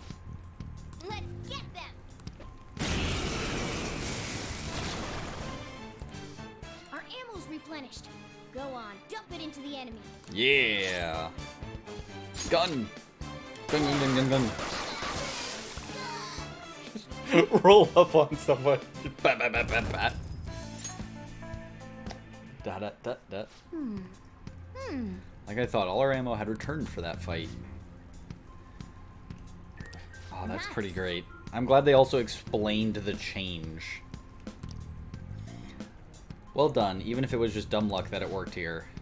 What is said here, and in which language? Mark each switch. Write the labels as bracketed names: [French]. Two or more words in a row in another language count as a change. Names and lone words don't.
[English] Let's get them! Our ammo's replenished. Go on, dump it into the enemy. Yeah! Gun! Gun, gun, gun, gun, gun. Roll up on someone. Bat, bat, bat, bat, bat. Da, da, da, da. Like I thought, all our ammo had returned for that fight. Oh, that's pretty great. I'm glad they also explained the change. Well done, even if it was just dumb luck that it worked here.